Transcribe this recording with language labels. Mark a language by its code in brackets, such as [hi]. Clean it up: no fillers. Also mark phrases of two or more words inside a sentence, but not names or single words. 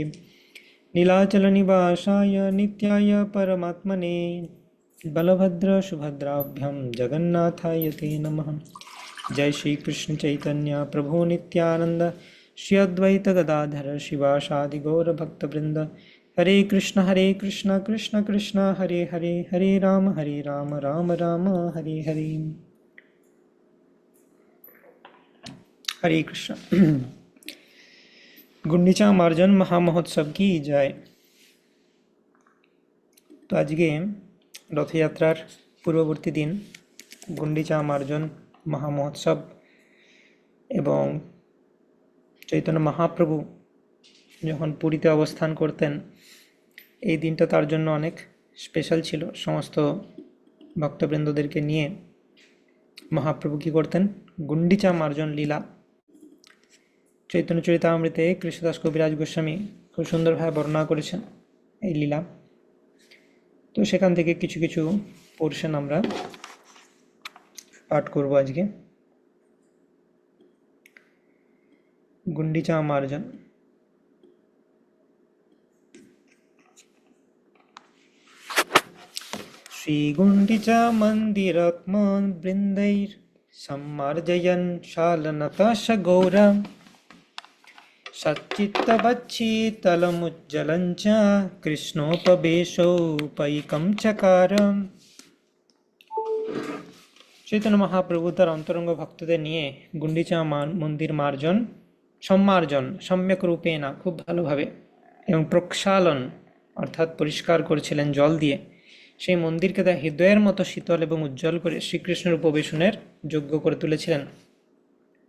[sa] नीलाचलनिवासाय नित्याय परमात्मने बलभद्र सुभद्राभ्यां जगन्नाथाय ते नमः। जय श्री कृष्ण चैतन्य प्रभु नित्यानंद श्री अद्वैत गदाधर शिवासादि गौर भक्तवृंद। हरे कृष्ण कृष्ण कृष्ण हरे हरे हरे राम राम राम हरे हरे। हरे कृष्ण। [bn] গুণ্ডিচা মার্জন মহামহোৎসব কি জয়। তো আজ কে রথযাত্রার পূর্ববর্তী দিন গুণ্ডিচা মার্জন মহামহোৎসব এবং চৈতন্য মহাপ্রভু যখন পুরীতে অবস্থান করতেন এই দিনটা তার জন্য অনেক স্পেশাল ছিল। সমস্ত ভক্তবৃন্দদেরকে নিয়ে মহাপ্রভু কি করতেন, গুন্ডিচা মার্জন লীলা চৈতন্য চরিতামৃতে কৃষ্ণদাস কবিরাজ গোস্বামী খুব সুন্দরভাবে বর্ণনা করেছেন এই লীলা। তো সেখান থেকে কিছু কিছু পোরশন আমরা পাঠ করব আজকে। গুন্ডিচা মার্জন। [sa] श्री गुंडिचा मंदिरात्मन बृंदैर सम्मार्जयन् शालनताश गौरा सच्चित्तवच्छीतलमुज्ज्वलञ्च कृष्णोपवेशोपैकं चकार। [bn] চৈতন্য মহাপ্রভু তার অন্তরঙ্গ ভক্তদের নিয়ে গুন্ডিচা মন্দির মার্জন সম্মার্জন সম্যক রূপেণা খুব ভালোভাবে এবং প্রক্ষালন অর্থাৎ পরিষ্কার করেছিলেন জল দিয়ে। সেই মন্দিরকে তার হৃদয়ের মতো শীতল এবং উজ্জ্বল করে শ্রীকৃষ্ণের উপবেশনের যোগ্য করে তুলেছিলেন।